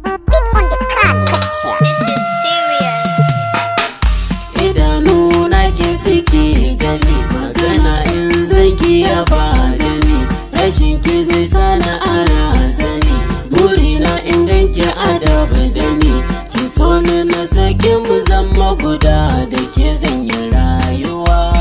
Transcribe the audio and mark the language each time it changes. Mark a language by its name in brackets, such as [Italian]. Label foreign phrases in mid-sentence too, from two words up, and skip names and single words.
[English] Beat on the car, Kachi. This is serious. [Hausa] Idanu na ki suke gani, magana in zan ki ya faɗa ni. Rashin ki zai sa na a razani, burina in gan ki a daba da ni. Ki so ni na so ki mu zama guda, da ke zan yi rayuwa.